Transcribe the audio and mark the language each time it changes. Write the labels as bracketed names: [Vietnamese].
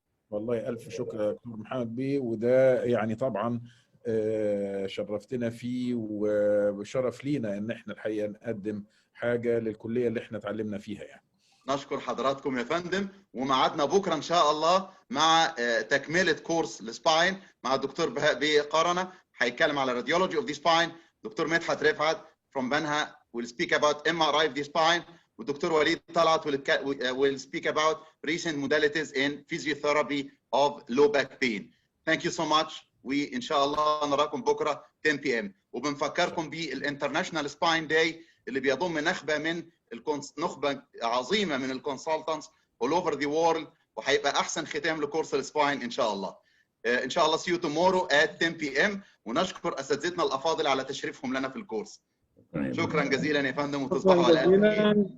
[Arabic] والله الف شكر يا دكتور محمد بيه، وده يعني طبعا شرفتنا فيه، وشرف لينا ان احنا الحقيقه نقدم حاجه للكليه اللي احنا اتعلمنا فيها يعني. نشكر حضراتكم يا فندم، وميعادنا بكره ان شاء الله مع تكمله كورس السباين مع الدكتور بهاء بيه قرنه. هيتكلم على [English] radiology of the spine. Doctor Medhat Refaat from Benha will speak about MRI of the spine. والدكتور Walid Talaat will speak about recent modalities in physiotherapy of low back pain. Thank you so much. [Arabic] وإن شاء الله نراكم بكرة 10 p.m. وبنفكركم بالانترناشونال سباين داي اللي بيضم نخبة عظيمة من الكونسلتنتس [English] all over the world، [Arabic] وهيبقى أحسن ختام لكورس السباين إن شاء الله. إن شاء الله [English] see you tomorrow at 10 p.m. [Arabic] ونشكر أساتذتنا الأفاضل على تشريفهم لنا في الكورس. شكرا جزيلا يا فندم وتصبحوا على